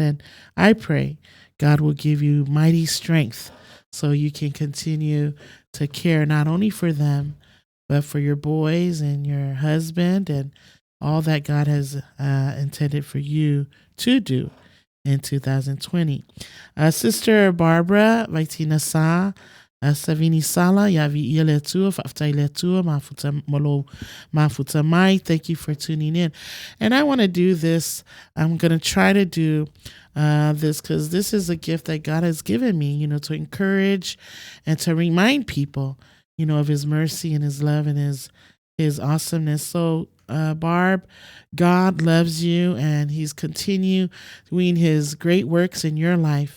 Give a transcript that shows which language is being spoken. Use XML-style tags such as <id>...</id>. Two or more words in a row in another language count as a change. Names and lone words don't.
<en>And I pray God will give you mighty strength so you can continue to care not only for them, but for your boys and your husband and all that God has intended for you to do in 2020. Sister Barbara Vaitina Sa, Savini Sala, Yavi Iletua,</en> <sm>Faftai Letua, Mafuta Mai.</sm> <en>Thank you for tuning in. And I want to do this. I'm going to try to do this because this is a gift that God has given me, to encourage and to remind people, of his mercy and his love and his awesomeness. So, Barb, God loves you and he's continuing doing his great works in your life.</en>